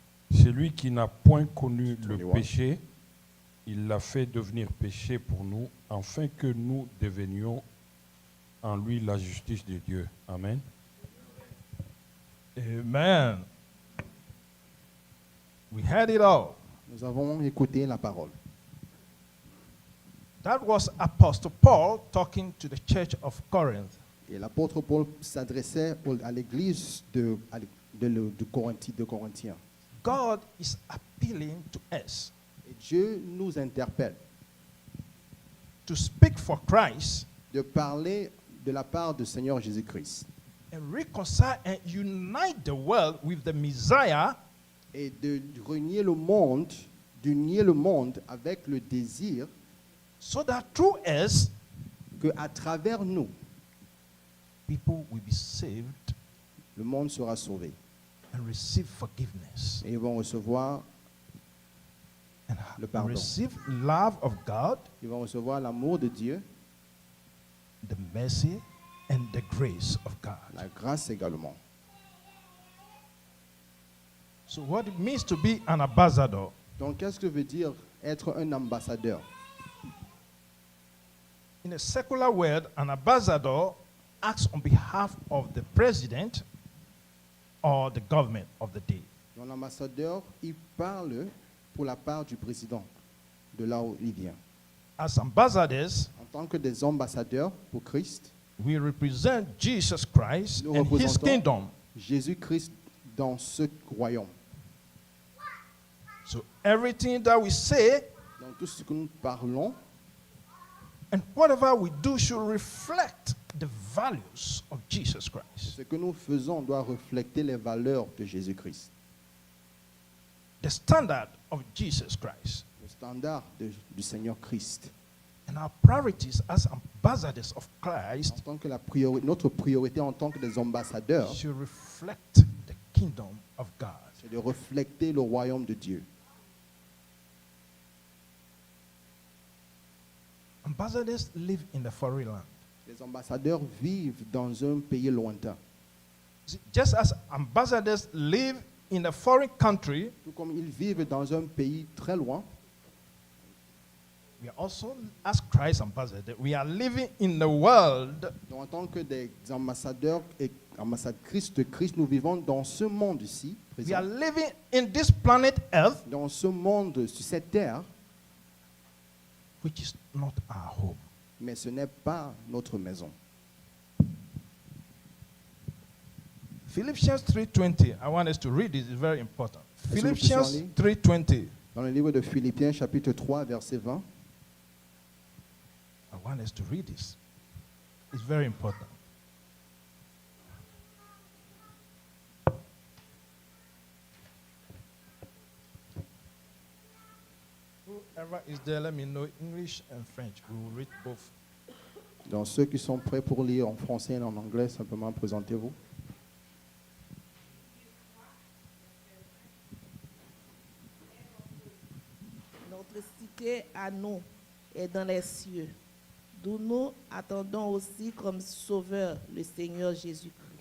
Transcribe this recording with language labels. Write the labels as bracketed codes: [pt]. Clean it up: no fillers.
[fr] Celui qui n'a point connu le péché, il l'a fait devenir péché pour nous, afin que nous devenions en lui la justice de Dieu. Amen. Amen. [en] We heard it all. [fr] Nous avons écouté la parole. [en] That was Apostle Paul talking to the church of Corinth. [fr] Et l'apôtre Paul s'adressait à l'église de Corinthiens. [en] God is appealing to us [fr] Et Dieu nous interpelle [en] to speak for Christ [fr] de parler de la part du Seigneur Jésus-Christ [en] and reconcile and unite the world with the Messiah [fr] et de renier le monde, d'unir le monde avec le désir [en] so that through us [fr] que à travers nous, [en] people will be saved [fr] le monde sera sauvé [en] and receive forgiveness [fr] Et ils vont recevoir [en] and [fr] le pardon. [en] receive love of God, [fr] Ils vont recevoir l'amour de Dieu, [en] the mercy, and the grace of God. [fr] la grâce également. [en] So what it means to be an ambassador [fr] Donc, qu'est-ce que veut dire être un ambassadeur? [en] in a secular world, an ambassador acts on behalf of the president or the government of the day. [fr] Donc, l'ambassadeur, il parle pour la part du président de là où il vient. [en] As ambassadors, [fr] En tant que des ambassadeurs pour Christ, [en] we represent Jesus Christ [fr] nous [en] and his [fr] représentons [en] kingdom. [fr] Jésus-Christ dans ce royaume. [en] So everything that we say [fr] Donc, tout ce que nous parlons [en] and whatever we do should reflect the values of Jesus Christ. [fr] ce que nous faisons doit refléter les valeurs de Jésus-Christ. [en] The standard of Jesus Christ. [fr] Le standard du Seigneur Christ. [en] And our priorities as ambassadors of Christ [fr] En tant que notre priorité en tant que des ambassadeurs, [en] should reflect the kingdom of God. [fr] c'est de refléter le royaume de Dieu. [en] Ambassadors live in the foreign land. [fr] Les ambassadeurs vivent dans un pays lointain. [en] See, just as ambassadors live in a foreign country, [fr] Tout comme ils vivent dans un pays très loin, [en] we are also, as Christ ambassadors, we are living in the world [fr] donc en tant que des ambassadeurs et ambassadrices de Christ, nous vivons dans ce monde ici, [en] we are [fr] présent, [en] living in this planet Earth, [fr] dans ce monde, sur cette terre, [en] which is not our home. [fr] mais ce n'est pas notre maison. [en] Philippians 3:20. I want us to read this. It's very important. [fr] Est-ce que vous [en] Philippians [fr] puissiez en [en] 3:20. [fr] Dans le livre de Philippiens, chapitre 3, verset 20, [en] I want us to read this. It's very important. Whoever is there, let me know English and French. We will read both. [fr] dans ceux qui sont prêts pour lire en français et en anglais, simplement présentez-vous. Notre cité à nous est dans les cieux, d'où nous attendons aussi comme sauveur le Seigneur Jésus-Christ.